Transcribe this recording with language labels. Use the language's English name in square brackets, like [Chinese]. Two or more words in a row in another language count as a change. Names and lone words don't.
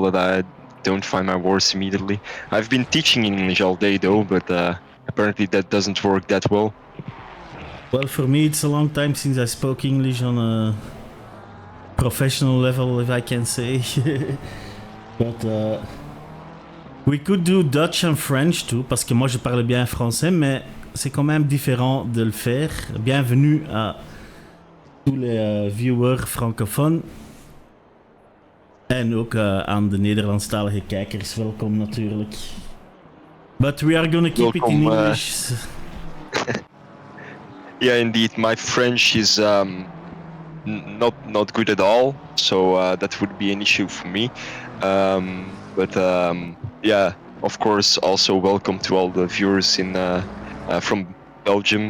[English] That I don't find my words immediately. I've been teaching English all day though, but apparently that doesn't work that well. Well, for me, it's a long time since I spoke English on a professional level, if I can say. But we could do Dutch and French too, [French] parce que moi je parle bien français, mais c'est quand même différent de le faire. Bienvenue à tous les viewers francophones. [Dutch] En ook aan de Nederlandstalige kijkers, welkom natuurlijk. [English] But we are gonna keep it in English. Yeah, indeed. My French is not good at all, so that would be an issue for me. But yeah, of course, also welcome to all the viewers from Belgium.